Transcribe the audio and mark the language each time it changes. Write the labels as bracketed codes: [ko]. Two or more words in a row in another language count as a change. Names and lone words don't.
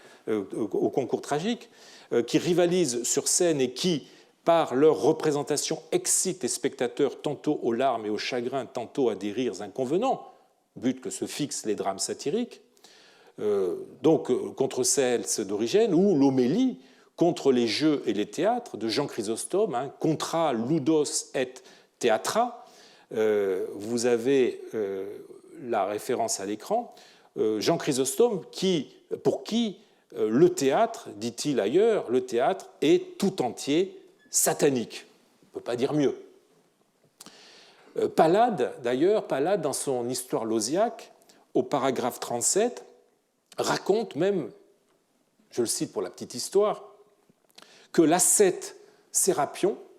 [fr] qui rivalisent sur scène et qui, par leur représentation, excitent les spectateurs tantôt aux larmes et au chagrin, tantôt à des rires inconvenants, but que se fixent les drames satiriques. Donc, contre Cels d'Origène, ou l'homélie contre les jeux et les théâtres de Jean Chrysostome, Contra ludos et theatra. Vous avez la référence à l'écran. Jean Chrysostome, pour qui le théâtre, dit-il ailleurs, le théâtre est tout entier satanique. On ne peut pas dire mieux. Pallade, d'ailleurs, dans son Histoire lausiaque, au paragraphe 37, raconte même, je le cite pour la petite histoire, que l'ascète Sérapion